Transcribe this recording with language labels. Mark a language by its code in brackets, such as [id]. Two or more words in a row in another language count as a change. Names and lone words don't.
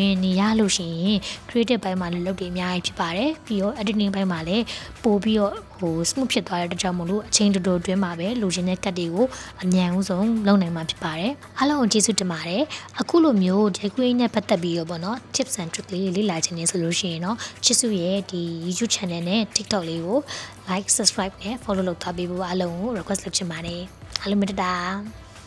[my] င်နေရလို့ရှိရင် creative ဘိုင်းမှာလည်းလုပ်တယ်အများကြီးဖြစ်ပါတယ်ပြီးတော့ editing ဘိုင်းမှာလည်းပို့ပြီးတော့smooth ဖြစ်သွားတဲ့အတွက်ကြောင့်မလို့အချိန်တိုအတွင်းမှာပဲလိုချင်တဲ့ cut တွေကိုအမြန်ဆုံးလုပ်နိုင်မှာဖြစ်ပါတယ်အားလုံးကိုကျေးဇူးတင်ပါတယ်အခုလိုမျိုး decoration နဲ့ပတ်သက်ပြီးတော့ပေါ့နော် [en] tips and trick [my] လေးလေ့လာခြင်းနေဆိုလို့ရှိရင်တော့ချစ်စုရဲ့ဒီ YouTube channel နဲ့ TikTok လေးကို [en] like subscribe [my] နဲ့ follow လုပ်ထားပေးဖို့အားလုံးကို request လုပ်ချင်ပါတယ်အားလုံးမတတာ